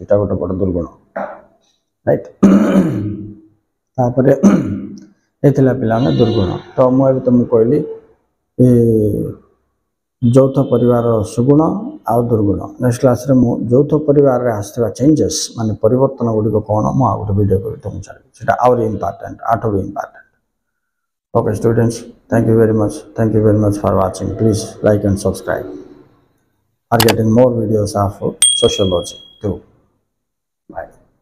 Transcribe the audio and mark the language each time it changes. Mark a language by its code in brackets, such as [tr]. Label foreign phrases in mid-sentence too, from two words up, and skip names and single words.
[or] ଏଇଟା ଗୋଟେ ବଡ଼ ଦୁର୍ଗୁଣ, ରାଇଟ୍। ତାପରେ ଏ ଥିଲା ପିଲାମାନେ ଦୁର୍ଗୁଣ। ତ ମୁଁ ଏବେ ତୁମକୁ କହିଲି ଯୌଥ ପରିବାରର ସୁଗୁଣ ଆଉ ଦୁର୍ଗୁଣ। [en] next class [or] ମୁଁ ଯୌଥ ପରିବାରରେ ଆସିଥିବା ଚେଞ୍ଜେସ୍ ମାନେ ପରିବର୍ତ୍ତନ ଗୁଡ଼ିକ କ'ଣ ମୁଁ ଆଉ ଗୋଟେ ଭିଡ଼ିଓ କରି ତୁମକୁ ଛାଡ଼ିବି। ସେଇଟା ଆହୁରି ଇମ୍ପୋର୍ଟାଣ୍ଟ, ଆଠୁ ବି ଇମ୍ପୋର୍ଟାଣ୍ଟ। [en] Okay students, thank you very much for watching. Please like and subscribe. Are getting more videos of sociology too. Bye.